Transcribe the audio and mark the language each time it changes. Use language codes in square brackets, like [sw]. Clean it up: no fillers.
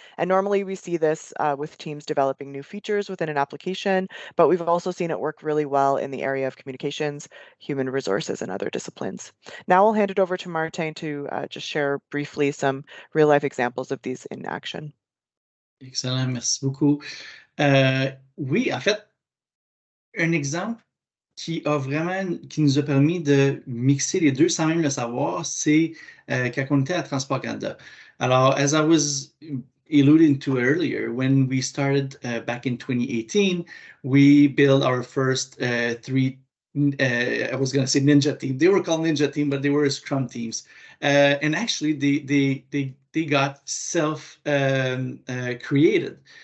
[en] And normally we see this with teams developing new features within an application, but we've also seen it work really well in the area of communications, human resources, and other disciplines. Now I'll hand it over to Martin to just share briefly some real life examples of these in action. [fr] Excellent, merci beaucoup. Oui, en fait, un exemple qui nous a permis de mixer les deux sans même le savoir, c'est quand on était à Transport Canada. [en] Alors, as I was alluding to earlier, when we started back in 2018, we built our first three, I was going to say Ninja team. They were called Ninja team, but they were Scrum teams. And actually, they got self-created.